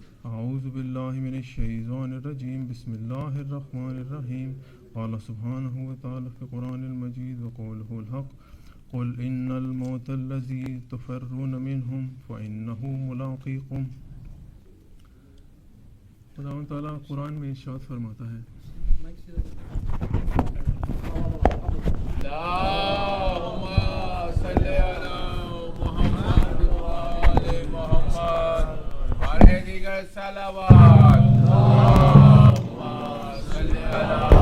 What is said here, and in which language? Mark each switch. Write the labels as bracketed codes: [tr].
[ar] أعوذ بالله من الشيطان الرجيم بسم الله الرحمن الرحيم. قال سبحانه وتعالى في القرآن المجيد وقوله الحق قل إن الموت الذي تفرون منهم فإنه ملاقيكم. [ur] خداوند تعالیٰ قرآن میں ارشاد فرماتا ہے [ar] اللهم صل على محمد وآل محمد [ur] اور دیگر صلوات [ar] اللهم صل على